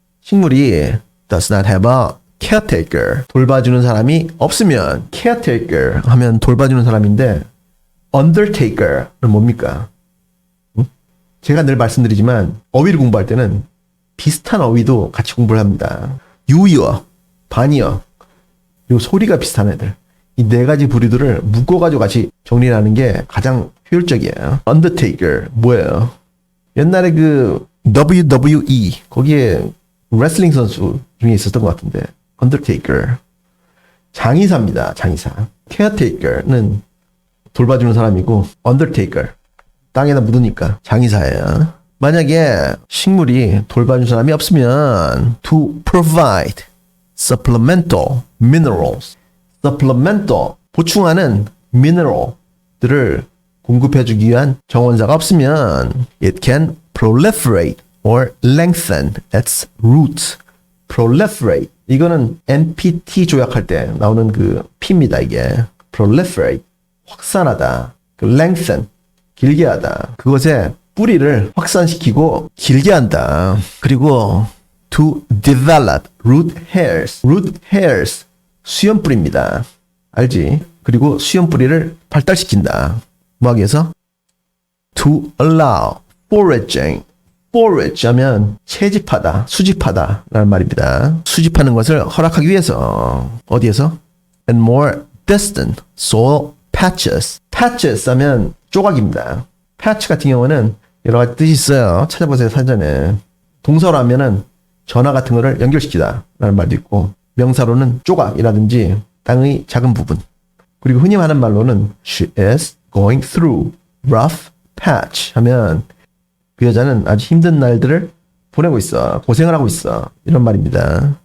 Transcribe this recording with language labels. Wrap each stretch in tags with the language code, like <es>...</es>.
<ko>식물이</ko> <en>does not have a caretaker.</en> <ko>돌봐주는 사람이 없으면 caretaker 하면 돌봐주는 사람인데 undertaker는 뭡니까? 제가 늘 말씀드리지만 어휘를 공부할 때는 비슷한 어휘도 같이 공부를 합니다. 유의어, 반의어, 그리고 소리가 비슷한 애들. 이 네 가지 부류들을 묶어가지고 같이 정리를 하는 게 가장 효율적이에요. undertaker 뭐예요? 옛날에 그 WWE 거기에 레슬링 선수 중에 있었던 것 같은데 undertaker 장의사입니다. 장의사. caretaker는 돌봐주는 사람이고 undertaker 땅에다 묻으니까 장의사예요. 만약에 식물이 돌봐주는 사람이 없으면</ko> <en>to provide supplemental minerals</en> <ko>supplemental 보충하는 mineral들을 공급해주기 위한 정원사가 없으면</ko> <en>it can proliferate or lengthen its roots.</en> <ko>proliferate 이거는 NPT 조약할 때 나오는 그 P입니다. 이게 proliferate 확산하다. lengthen 길게 하다. 그것의 뿌리를 확산시키고 길게 한다. 그리고</ko> <en>to develop root hairs.</en> <ko>root hairs 수염뿌리입니다. 알지? 그리고 수염뿌리를 발달시킨다. 뭐 하기 위해서?</ko> <en>to allow foraging.</en> <ko>forage 하면 채집하다, 수집하다 라는 말입니다. 수집하는 것을 허락하기 위해서 어디에서?</ko> <en>and more distant soil patches.</en> <ko>patches 하면 조각입니다. patch 같은 경우는 여러 가지 뜻이 있어요. 찾아보세요, 사전에. 동사로 하면은 전화 같은 거를 연결시키다 라는 말도 있고, 명사로는 조각이라든지 땅의 작은 부분. 그리고 흔히 하는 말로는</ko> <en>she is going through rough patch</en> <ko>하면 그 여자는 아주 힘든 날들을 보내고 있어. 고생을 하고 있어. 이런 말입니다.</ko>